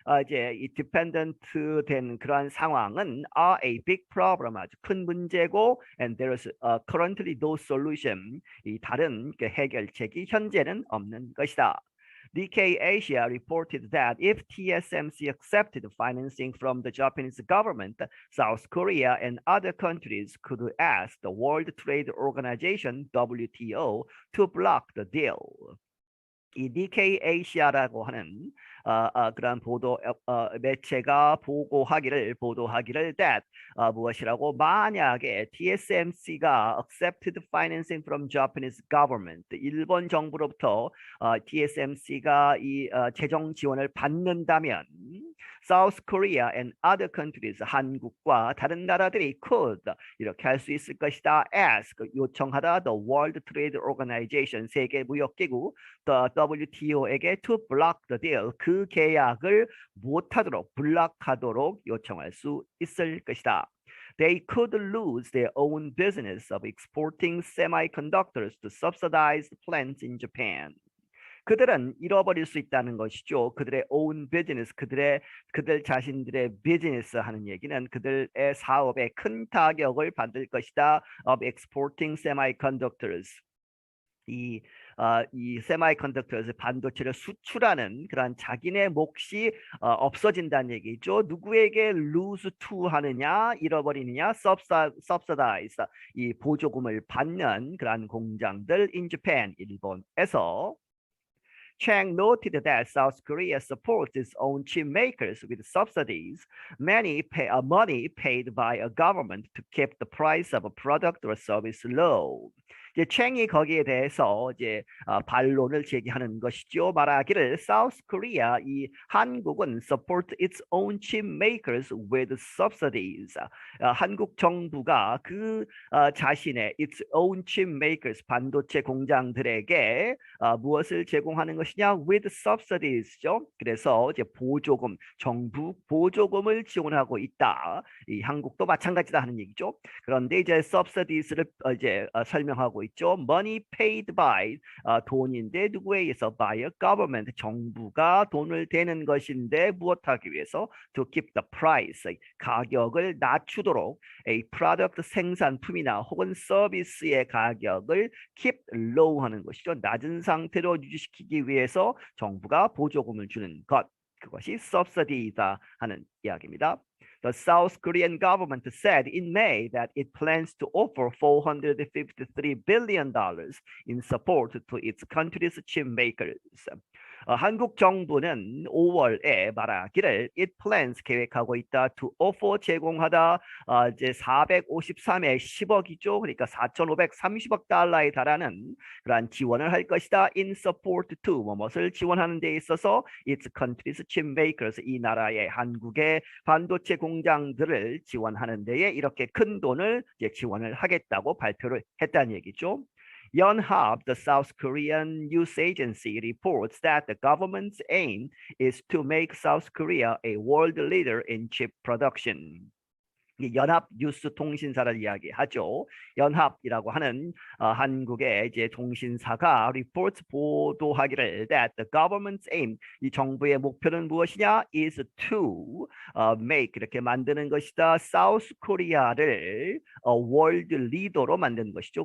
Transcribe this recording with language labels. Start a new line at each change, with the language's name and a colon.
Korean: 이제 이 디펜던트 된 그러한 상황은
English: are a big problem
Korean: 아주 큰 문제고
English: and there's currently no solution
Korean: 이 다른 해결책이 현재는 없는 것이다.
English: Nikkei Asia reported that if TSMC accepted financing from the Japanese government, South Korea and other countries could ask the World Trade Organization (WTO) to block the deal.
Korean: 이 Nikkei Asia라고 하는 그러한 보도 매체가 보도하기를 that 무엇이라고 만약에 TSMC가
English: accepted financing from Japanese government
Korean: 일본 정부로부터 TSMC가 이 재정 지원을 받는다면
English: South Korea and other countries
Korean: 한국과 다른 나라들이
English: could
Korean: 이렇게 할 수 있을 것이다. ask 요청하다 the World Trade Organization 세계 무역기구 the WTO에게
English: to block the deal
Korean: 그 계약을 못하도록 블락하도록 요청할 수 있을 것이다.
English: They could lose their own business of exporting semiconductors to subsidized plants in Japan.
Korean: 그들은 잃어버릴 수 있다는 것이죠. 그들의
English: own business,
Korean: 그들 자신들의 비즈니스 하는 얘기는 그들의 사업에 큰 타격을 받을 것이다.
English: Of exporting semiconductors.
Korean: 이 세마이컨덕터에서 반도체를 수출하는 그런 자기네 몫이 없어진다는 얘기죠. 누구에게
English: lose to
Korean: 하느냐, 잃어버리느냐, subsidize 이 보조금을 받는 그런 공장들
English: in Japan,
Korean: 일본에서.
English: Chang noted that South Korea supports its own chip makers with subsidies, money paid by a government to keep the price of a product or service low.
Korean: 이제 챙이 거기에 대해서 이제 반론을 제기하는 것이죠. 말하기를
English: South Korea
Korean: 이 한국은
English: support its own chip makers with subsidies.
Korean: 한국 정부가 그 자신의
English: its own chip makers
Korean: 반도체 공장들에게 무엇을 제공하는 것이냐?
English: with subsidies죠.
Korean: 그래서 이제 보조금, 정부 보조금을 지원하고 있다. 이 한국도 마찬가지다 하는 얘기죠. 그런데 이제 subsidies를 이제 설명하고 있죠.
English: money paid by
Korean: 돈인데 누구에 의해서
English: by a government
Korean: 정부가 돈을 대는 것인데 무엇하기 위해서
English: to keep the price
Korean: 가격을 낮추도록
English: a product
Korean: 생산품이나 혹은 서비스의 가격을
English: keep low
Korean: 하는 것이죠. 낮은 상태로 유지시키기 위해서 정부가 보조금을 주는 것. 그것이 subsidy이다 하는 이야기입니다.
English: The South Korean government said in May that it plans to offer $453 billion in support to its country's chip makers.
Korean: 한국 정부는 5월에 말하기를
English: it plans
Korean: 계획하고 있다
English: to offer
Korean: 제공하다 이제 453에 10억이죠. 그러니까 4,530억 달러에 달하는 그러한 지원을 할 것이다.
English: in support to
Korean: 무엇을 지원하는 데 있어서
English: its country's chip makers
Korean: 이 나라의 한국의 반도체 공장들을 지원하는 데에 이렇게 큰 돈을 이제 지원을 하겠다고 발표를 했다는 얘기죠.
English: Yonhap, the South Korean news agency, reports that the government's aim is to make South Korea a world leader in chip production.
Korean: 연합 뉴스 통신사를 이야기하죠. 연합이라고 하는 한국의 이제 통신사가 리포트 보도하기를
English: that the government's aim
Korean: 이 정부의 목표는 무엇이냐
English: is to make
Korean: 이렇게 만드는 것이다. South Korea를 world leader로 만드는 것이죠.